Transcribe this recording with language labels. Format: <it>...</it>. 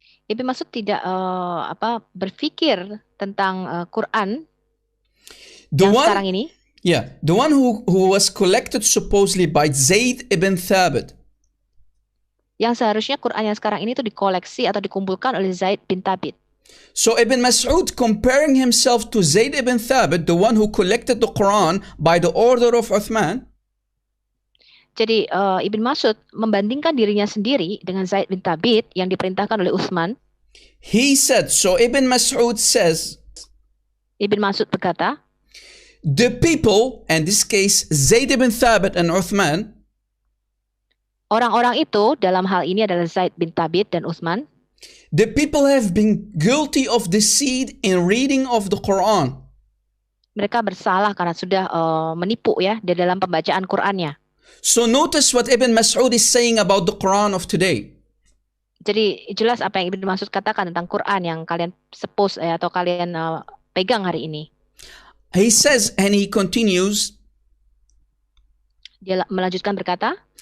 <id>Ibn Mas'ud tidak berpikir tentang Quran yang sekarang ini.</id> <en>Yeah, the one who was collected supposedly by Zayd ibn Thabit.</en> <id>Yang seharusnya Quran yang sekarang ini itu dikoleksi atau dikumpulkan oleh Zaid bin Thabit.</id> <en>So Ibn Mas'ud comparing himself to Zayd ibn Thabit, the one who collected the Quran by the order of Uthman.</en> <id>Jadi Ibn Mas'ud membandingkan dirinya sendiri dengan Zaid bin Thabit yang diperintahkan oleh Utsman.</id> <en>He said, so Ibn Mas'ud says,</en> <id>Ibn Mas'ud berkata,</id> <en>the people, in this case Zayd ibn Thabit and Uthman,</en> <id>orang-orang itu dalam hal ini adalah Zaid bin Thabit dan Utsman.</id> <en>The people have been guilty of deceit in reading of the Quran.</en> <id>Mereka bersalah karena sudah menipu ya di dalam pembacaan Qurannya.</id> <en>So notice what Ibn Mas'ud is saying about the Quran of today.</en> <id>Jadi jelas apa yang Ibn Mas'ud katakan tentang Quran yang kalian suppose atau kalian pegang hari ini.</id> <en>He says, and he continues,</en> <id>dia melanjutkan berkata,</id>